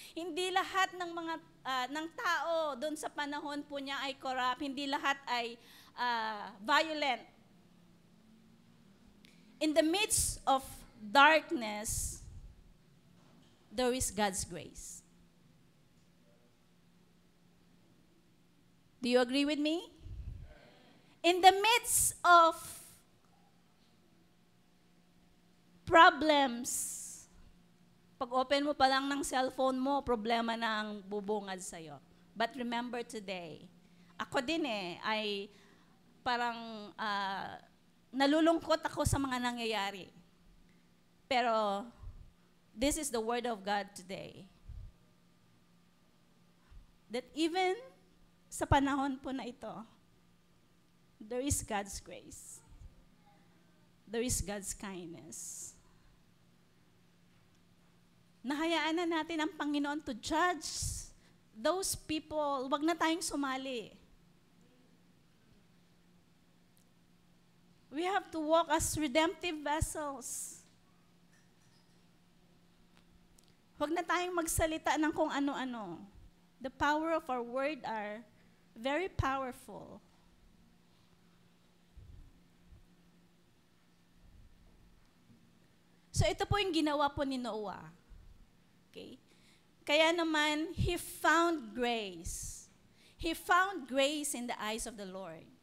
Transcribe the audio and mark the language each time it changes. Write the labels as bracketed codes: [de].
[tl] Hindi lahat ng mga ng tao doon sa panahon po niya ay corrupt. Hindi lahat ay violent. [en] In the midst of darkness, there is God's grace. Do you agree with me? In the midst of problems, [tl] pag open mo pa lang ng cellphone mo, problema na ang bubungad sa'yo. [en] But remember today, [tl] ako din ay parang nalulungkot ako sa mga nangyayari. [en] Pero this is the word of God today. That even [tl] sa panahon po na ito, [en] there is God's grace. There is God's kindness. [tl] Nahayaan na natin ang Panginoon [en] to judge those people. [tl] Huwag na tayong sumali. [en] We have to walk as redemptive vessels. [tl] Huwag na tayong magsalita ng kung ano-ano. [en] The power of our word are very powerful. [tl] So ito po yung ginawa po ni Noah. Okay? Kaya naman, [en] he found grace. He found grace in the eyes of the Lord.